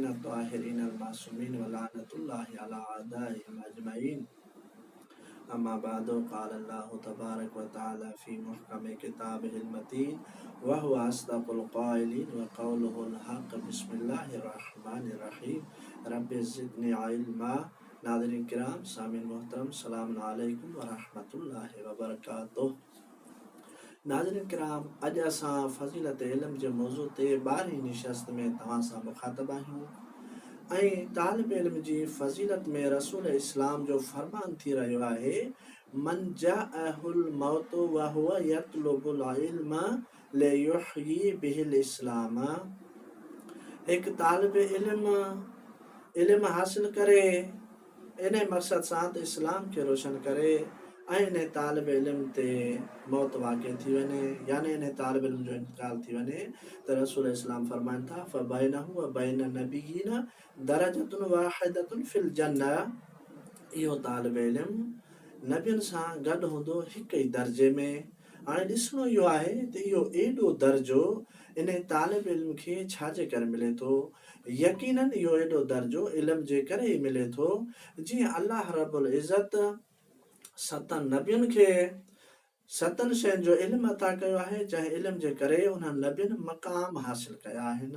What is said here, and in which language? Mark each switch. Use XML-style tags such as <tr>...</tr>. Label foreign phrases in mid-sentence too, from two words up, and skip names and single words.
<ar>الطاهرين المعصومين ولعنة الله على أعدائهم أجمعين أما بعد قال الله تبارك وتعالى في محكم كتابه المتين وهو أصدق القائلين وقوله الحق بسم الله الرحمن الرحيم رب زدني علما</ar> <sd>नाज़रीन किराम सामिन मोहतरम</sd> <ar>سلام عليكم ورحمة الله وبركاته.</ar> <sd>नाज़रीन किराम अॼु असां फ़ज़ीलत इल्म जे मौज़ू ते 12वीं निशस्त में तव्हां सां मुख़ातब आहियूं ऐं तालिब इल्म जी फ़ज़ीलत में रसूल इस्लाम जो फरमान थी रहियो आहे</sd> <ar>من جاءه الموت وهو يطلب العلم ليحيي به الإسلام.</ar> <sd>हिकु तालिब इल्म हासिल करे इन मक़सद सां त इस्लाम खे रोशन करे ऐं इन तालिब इल्म ते मौत वाक़िअ थी वञे यानी इन तालिब इल्म जो इंतकाल थी वञे त रसूल इस्लाम फरमाइनि था</sd> <ar>فبينه وبين النبيين درجة واحدة في الجنة.</ar> <sd>इहो तालिब इल्म नबियुनि सां गॾु हूंदो हिकु ई दर्जे में। हाणे ॾिसणो इहो आहे त इहो एॾो दर्जो इन तालिब इल्म खे छाजे करे मिले थो। यकीनन इहो एॾो दर्जो इल्म जे करे ई मिले थो जीअं</sd> <ar>الله رب العزة</ar> <sd>सतनि नबियुनि खे सतनि शयुनि जो इल्म अता कयो आहे जंहिं इल्म जे करे उन्हनि नबियुनि मक़ाम हासिल कया आहिनि।</sd>